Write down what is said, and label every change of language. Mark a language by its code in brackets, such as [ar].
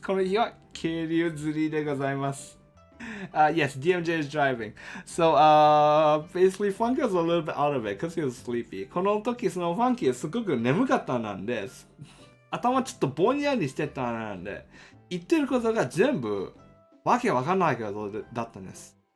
[ja] この日は渓流釣りでございます。 [en] Yes, DMJ is driving. So, basically, Funky was a little bit out of it because he was sleepy. [ja] この時、その Funky はすごく眠かったなんで、頭ちょっとぼんやりしてたなんで、言ってることが全部わけわかんないことだったんです。